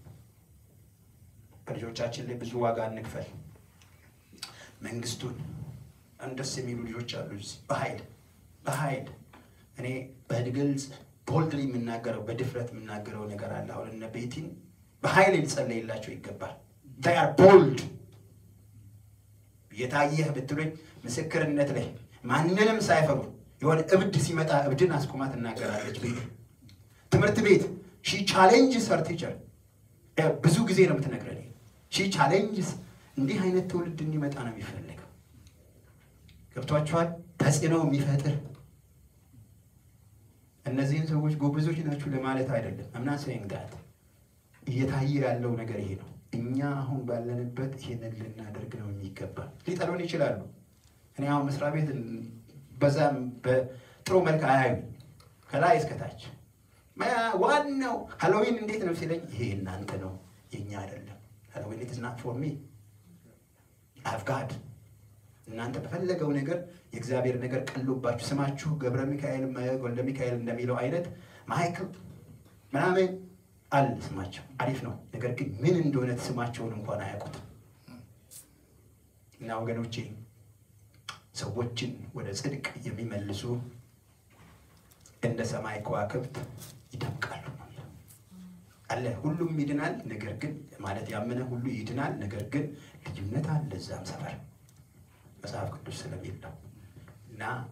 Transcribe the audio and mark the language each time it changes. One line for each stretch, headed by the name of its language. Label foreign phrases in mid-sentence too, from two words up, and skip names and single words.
Amharic: በልጆቻችን ላይ ብዙ ዋጋ እንክፈል። መንግስቱን እንደስ የሚሉ ልጆች አሉ። በኃይል እኔ በግልጽ ቦልድሊ የምናገረው በድፍረት የምናገረው ነገር አለ። አሁን እነ ቤቲን በኃይል ሊጸለይላቸው ይገባል።
English: they are bold።
Amharic: የታየህ ብትሉኝ ምስክርነት ላይ ማንንም ሳይፈሩ የሆነ እብድ ሲመጣ እብድን አስቆማ ትናገራለች። ትምህርት ቤት
English: she challenges her teacher።
Amharic: ብዙ ጊዜ ነው የምትነግረኝ።
English: she challenges።
Amharic: እንዲህ አይነት ትውልድ እንዲመጣ ነው የሚፈልገው። ገብቷችኋል? ተጽዕኖ የሚፈጥር እነዚህን ሰዎች ጎበዞች ናችሁ ለማለት አይደለም።
English: I'm not saying that።
Amharic: እየታየ ያለው ነገር ይሄ ነው። እኛ አሁን ባለንበት ይሄንን ልናደርግ ነው የሚገባ። ሊጠሉን ይችላሉ። እኔ አሁን መስሪያ ቤት በዛም በጥሩ መልክ አያዩ ከላይ እስከታች ዋናው ሃሎዊን እንዴት ነው ሲለኝ ይሄ እናንተ ነው የኛ አይደለም። ሃሎዊን
English: it is not for me. I've got
Amharic: እናንተ በፈለገው ነገር የእግዚአብሔር ነገር ቀሎባችሁ ስማችሁ ገብረ ሚካኤል ወልደ ሚካኤል እንደሚለው አይነት ማይክል ምናምን አለ ስማቸው አሪፍ ነው። ነገር ግን ምን እንደሆነ ስማቸውን እንኳን አያውቁትም። እና ወገኖቼ ሰዎችን ወደ ጽድቅ የሚመልሱ እንደ ሰማይ ከዋክብት ይደምቃሉ አለ። ሁሉም ይድናል፣ ነገር ግን ማለት ያመነ ሁሉ ይድናል፣ ነገር ግን ልዩነት አለ እዛም ሰፈር መጽሐፍ ቅዱስ ስለሚል ነው። እና